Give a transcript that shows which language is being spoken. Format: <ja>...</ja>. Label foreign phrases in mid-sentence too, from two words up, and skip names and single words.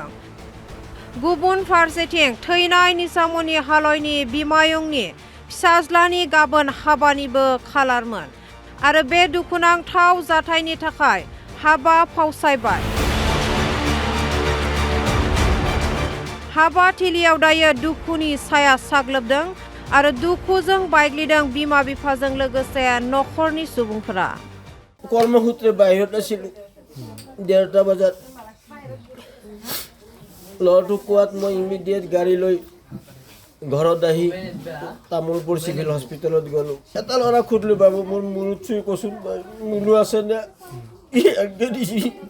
<brx>गुबुन फारसेथिं थैनाय निसामनि हालयनि बिमायंनि फिसाज्लानि गाबोन हाबानिबो खालारमोन आरो बे दुखुनांथाव जाथायनि थाखाय हाबा फावसायबाय। हाबा थिलियाव दायो दुखुनि साया साग्लोबदों आरो दुखुजों बायग्लिदों बिमा बिफाजों लोगोसे नखरनि सुबुंफोरा।</brx> <as>কৰ্মসূত্ৰে বাহিৰত আছিলোঁ 1:30 বজাত ল'ৰাটোক কোৱাত মই ইমিডিয়েট গাড়ী লৈ ঘৰত আহি তামুলপুৰ চিভিল হস্পিটেলত গ'লোঁ। এটা ল'ৰা সুধিলোঁ বাবু মোৰ মূৰত চুই কচোন মুলু আছে নে দিছি</as>